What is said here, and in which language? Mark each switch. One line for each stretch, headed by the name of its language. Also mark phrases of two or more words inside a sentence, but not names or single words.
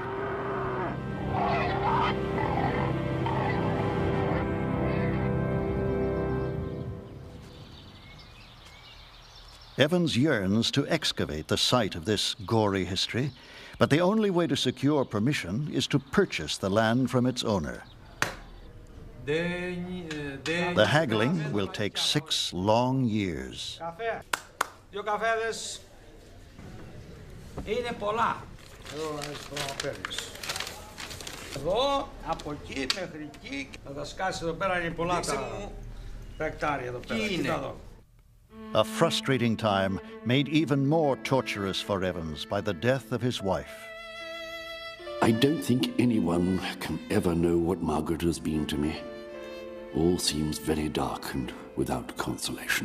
English: Evans yearns to excavate the site of this gory history, but the only way to secure permission is to purchase the land from its owner. The haggling will take 6 long years.
Greek: Δύο καφέδες είναι πολλά. Εδώ, από εκεί μέχρι εκεί, θα τα σκάσει εδώ πέρα, είναι πολλά τα εκτάρια εδώ πέρα. Κοίτα εδώ.
English: A frustrating time made even more torturous for Evans by the death of his wife. I don't think anyone can ever know what Margaret has been to me. All seems very dark and without consolation.